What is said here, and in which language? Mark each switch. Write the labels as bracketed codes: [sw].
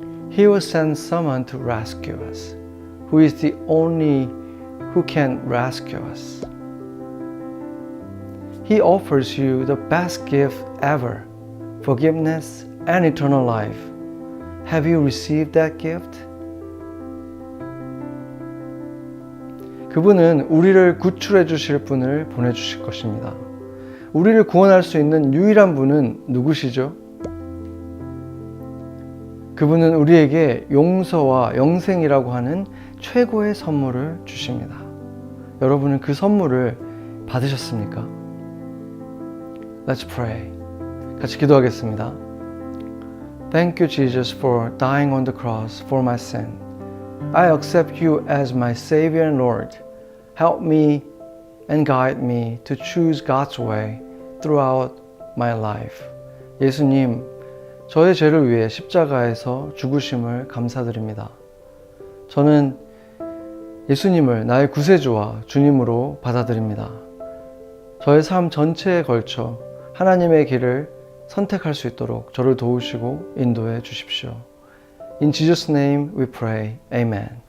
[en] He will send someone to rescue us, who is the only who can rescue us. He offers you the best gift ever, forgiveness and eternal life. Have you received that gift? [ko] 그분은 우리를 구출해 주실 분을 보내주실 것입니다. 우리를 구원할 수 있는 유일한 분은 누구시죠? 그분은 우리에게 용서와 영생이라고 하는 최고의 선물을 주십니다. 여러분은 그 선물을 받으셨습니까? [en] Let's pray. [ko] 같이 기도하겠습니다. [en] Thank you, Jesus, for dying on the cross for my sin. I accept you as my Savior and Lord. Help me and guide me to choose God's way throughout my life. [ko] 예수님, 저의 죄를 위해 십자가에서 죽으심을 감사드립니다. 저는 예수님을 나의 구세주와 주님으로 받아들입니다. 저의 삶 전체에 걸쳐 하나님의 길을 선택할 수 있도록 저를 도우시고 인도해 주십시오. [en] In Jesus' name we pray. Amen.